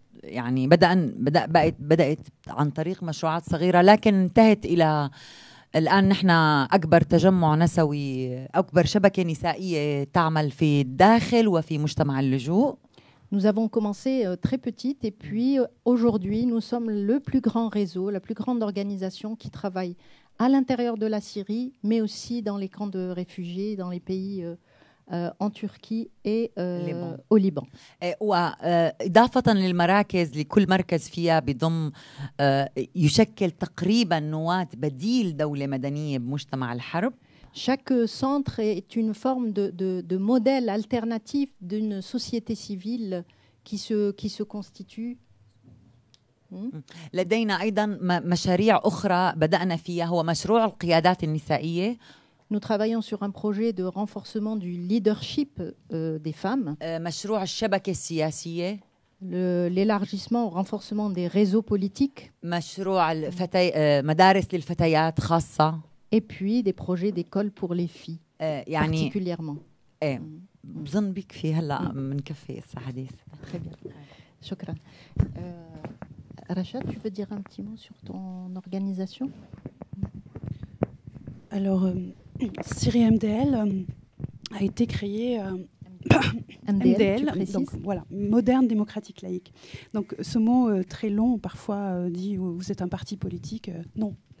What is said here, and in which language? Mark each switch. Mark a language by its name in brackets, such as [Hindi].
[Arabic] يعني بدأت عن طريق مشروعات صغيرة، لكن انتهت إلى الآن نحن أكبر تجمع نسوي، أكبر شبكة نسائية تعمل في الداخل وفي مجتمع اللجوء. [French] Nous avons commencé très petite et puis aujourd'hui nous sommes le plus grand réseau, la plus grande organisation qui travaille à l'intérieur de la Syrie, mais aussi dans les camps de réfugiés, dans les pays en Turquie et au Liban. [Arabic] وإضافة للمراكز، لكل مركز فيها بضم يشكل تقريبا نواة بديل دولة مدنية بمجتمع الحرب. [French] Chaque centre est une forme de modèle alternatif d'une société civile qui se constitue. [Arabic] لدينا أيضا مشاريع أخرى بدأنا فيها، هو مشروع القيادات النسائية. [French] Nous travaillons sur un projet de renforcement du leadership des femmes. [Arabic] مشروع الشبكة السياسية. [French] L'élargissement au renforcement des réseaux politiques. [Arabic] مشروع مدارس للفتيات خاصة. [French] Et puis des projets d'école pour les filles particulièrement. [Arabic] بظن بكفي هلا منكفي الحديث. [French] Très bien. [Arabic] شكرا. [French] Rachad, tu veux dire un petit mot sur ton organisation? Alors, Syrie MDL a été créée MDL, donc, voilà, moderne démocratique laïque. Donc ce mot très long, parfois dit vous êtes un parti politique. Non.